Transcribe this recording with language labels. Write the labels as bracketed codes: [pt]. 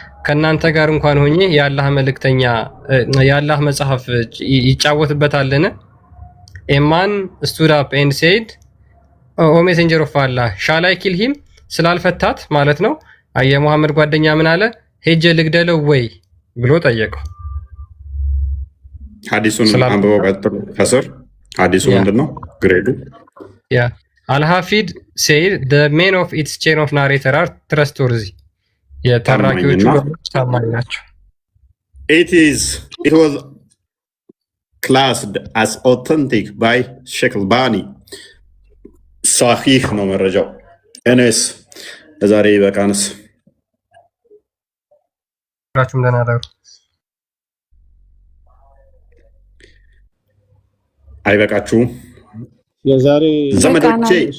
[am] ከናንተ ጋር እንኳን ሆኜ የአላህ መልእክተኛ የአላህ መጽሐፍ ይጫወትበታልን? [en] A man stood up and said, "O messenger of Allah, shall I kill him?" [am] ስላልፈታት ማለት ነው። የሙሐመድ ጓደኛ ምን አለ? ሄጄ ልግደለው ወይ ብሎ ጠየቀው። ሐዲሱን አንብበው ቀጥሎ ከስር ሐዲሱ ምንድነው? ግሬዱ [en] አልሐፊድ said the men of its chain of narrator are trustworthy. [am] የተራኪዎቹ ታማኝ ናቸው። [en] It was classed as authentic by Sheikh Albani. [am] صحيح ነው መረጃው። እኔስ ለዛሬ በቃንስ ሁላችሁም ደህና ደሩ። አይበቃችሁም? የዛሬ ዘመዶቼ